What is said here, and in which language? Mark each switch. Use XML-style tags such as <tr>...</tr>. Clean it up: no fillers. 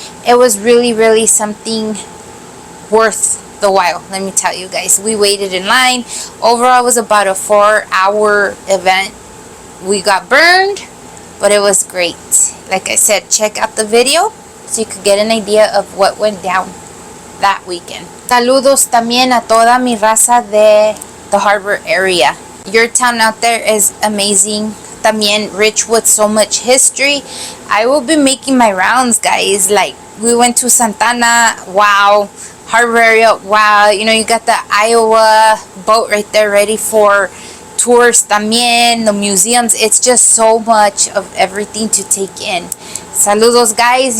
<en>It was really, really something worth the while, let me tell you guys. We waited in line. Overall, it was about a 4-hour event. We got burned, but it was great. Like I said, check out the video so you could get an idea of what went down that weekend.</en> <es>Saludos también a toda mi raza de</es> <en>the harbor area. Your town out there is amazing. También rich with so much history. I will be making my rounds, guys. Like, we went to Santana, wow. Harbor area, wow. You know, you got the Iowa boat right there ready for tours también, the museums. It's just so much of everything to take in. Saludos, guys.</en>